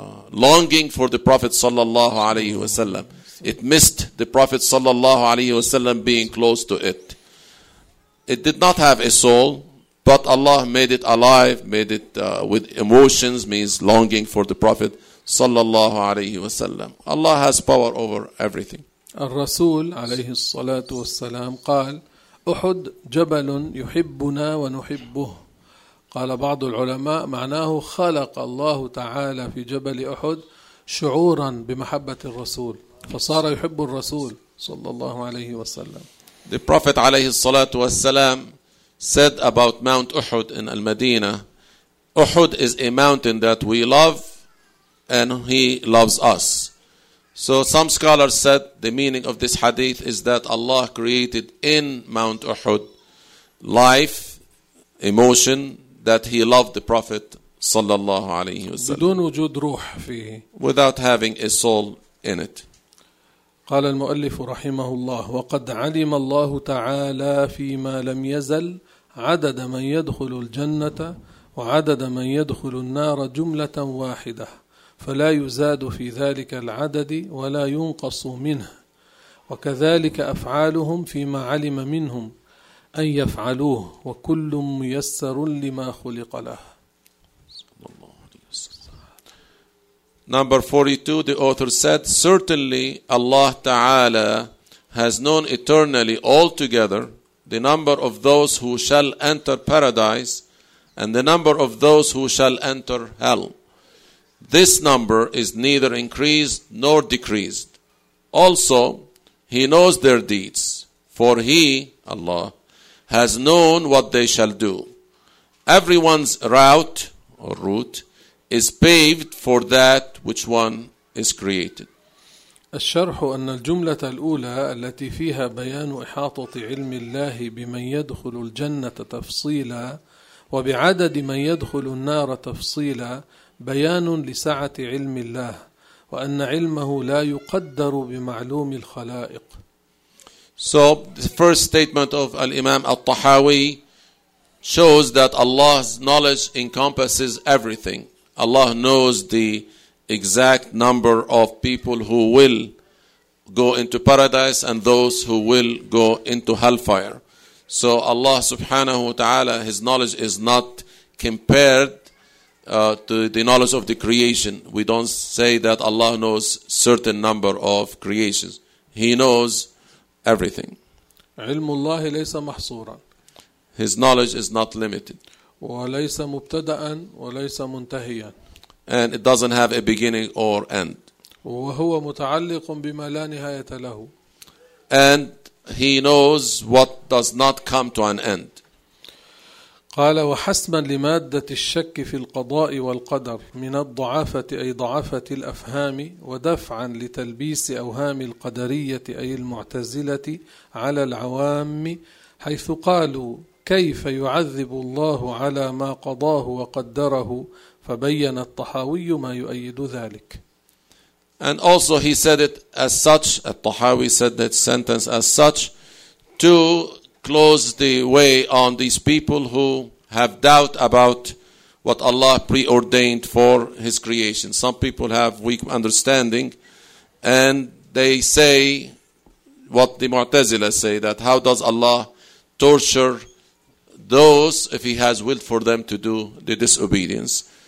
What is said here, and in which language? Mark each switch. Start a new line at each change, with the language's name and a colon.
English: longing for the Prophet
Arabic: صلى الله عليه وسلم.
English: It missed the Prophet صلى الله عليه وسلم being close to it. It did not have a soul, but Allah made it alive, made it with emotions, means longing for the Prophet
Arabic: صلى الله عليه وسلم.
English: Allah has power over everything.
Arabic: الرسول عليه الصلاة والسلام قال: أحد جبل يحبنا ونحبه. قال بعض العلماء معناه خلق الله تعالى في جبل أحد شعورا بمحبة الرسول فصار يحب الرسول صلى الله عليه وسلم.
English: The Prophet
Arabic: عليه الصلاة والسلام
English: said about Mount Uhud in Al-Madinah, Uhud is a mountain that we love and he loves us. So some scholars said the meaning of this hadith is that Allah created in Mount Uhud life, emotion, that he loved the Prophet
Arabic: صلى الله عليه وسلم. بدون وجود روح فيه.
English: Without having a soul in it.
Arabic: قال المؤلف رحمه الله: وقد علم الله تعالى فيما لم يزل عدد من يدخل الجنة وعدد من يدخل النار جملة واحدة، فلا يزاد في ذلك العدد ولا ينقص منه، وكذلك أفعالهم فيما علم منهم أن يفعلوه، وكل ميسر لما خلق له.
English: Number 42, the author said, certainly Allah Ta'ala has known eternally altogether the number of those who shall enter paradise and the number of those who shall enter hell. This number is neither increased nor decreased. Also, he knows their deeds, for he, Allah, has known what they shall do. Everyone's route or route is paved for that which one is created.
Arabic: الشرح أن الجملة الأولى التي فيها بيان إحاطة علم الله بمن يدخل الجنة تفصيلا وبعدد من يدخل النار تفصيلا بيان لسعة علم الله وأن علمه لا يقدر بمعلوم الخلائق.
English: So the first statement of Imam al-Tahawi shows that Allah's knowledge encompasses everything. Allah knows the exact number of people who will go into paradise and those who will go into hellfire. So Allah
Arabic: subhanahu wa ta'ala,
English: his knowledge is not compared to the knowledge of the creation. We don't say that Allah knows certain number of creations. He knows everything.
Arabic: علم الله ليس محصورا.
English: His knowledge is not limited.
Arabic: وليس مبتدئا وليس منتهيا.
English: And it doesn't have a beginning or end.
Arabic: وهو متعلق بما لا نهاية له.
English: And he knows what does not come to an end.
Arabic: قال: وحسما لمادة الشك في القضاء والقدر من الضعافة أي ضعافة الأفهام، ودفعا لتلبيس أوهام القدرية أي المعتزلة على العوام، حيث قالوا: كيف يعذب الله على ما قضاه وقدره؟ فبين الطحاوي ما يؤيد ذلك.
English: And also he said it as such, الطحاوي said that sentence as such, to close the way on these people who have doubt about what Allah preordained for his creation. Some people have weak understanding and they say what the Mu'tazila say, that how does Allah torture those if he has will for them to do the disobedience.